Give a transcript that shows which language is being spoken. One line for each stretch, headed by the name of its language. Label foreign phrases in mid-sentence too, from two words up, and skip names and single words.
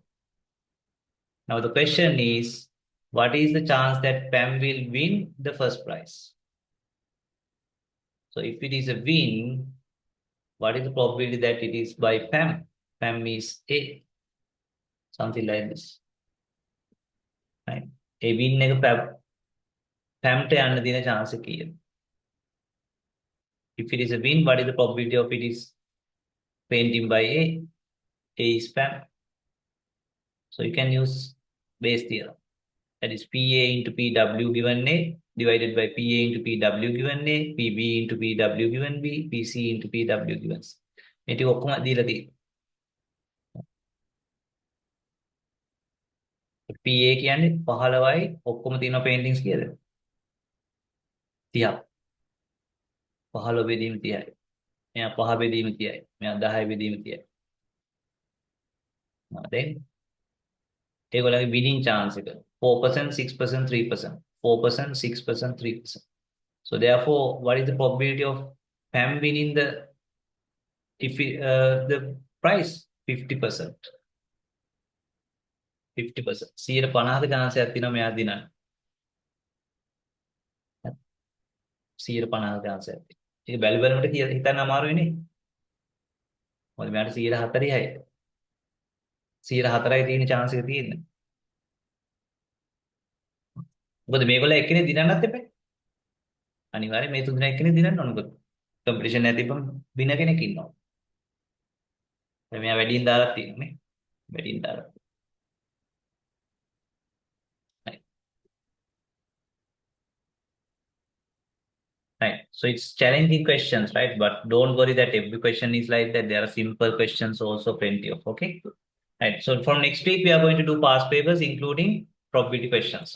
English: Now the question is, what is the chance that Pam will win the first prize? So if it is a win, what is the probability that it is by Pam? Pam is A. Something like this. Right? A win
Sinhala: එක Pam ට යන්න දෙන chance එක කීයද?
English: If it is a win, what is the probability of it is painting by A? A is Pam. So you can use Bayes theorem. That is PA into PW given A divided by PA into PW given A, PB into PW given B, PC into PW given C.
Sinhala: මේ ටික ඔක්කොම දීලා තියෙනවා. PA කියන්නේ 15යි ඔක්කොම තියෙන paintings කීයද? 30ක්. 15 බෙදීම 30යි. මෙයා 5 බෙදීම 30යි. මෙයා 10 බෙදීම 30යි.
English: Now then
Sinhala: ඒගොල්ලන්ගේ
English: winning chance
Sinhala: එක 4%, 6%, 3%. 4%, 6%, 3%.
English: So therefore, what is the probability of PAM winning the price? 50%. 50%.
Sinhala: 50ක chance තියෙනවා මෙයා දිනන්න. 50ක chance එකක් තියෙනවා. ඒක බැලු බැලමට හිතන්න අමාරුයිනේ. මොකද මෙයාට 140යි. 104යි තියෙන chance එක තියෙන්නේ. මොකද මේගොල්ලෝ එක්කෙනෙක් දිනන්නත් එපා. අනිවාර්යයෙන් මේ තුන් දෙනා එක්කෙනෙක් දිනන්න ඕන. මොකද කම්පිටිෂන් නැතිවම දින කෙනෙක් ඉන්නවා. දැන් මෙයා වැඩියෙන් දාලා තියෙනවා නේ. වැඩියෙන් දාලා.
English: Right. Right. So it's challenging questions, right? But don't worry that every question is like that. There are simple questions also plenty of. Okay. Right. So from next week, we are going to do past papers, including probability questions.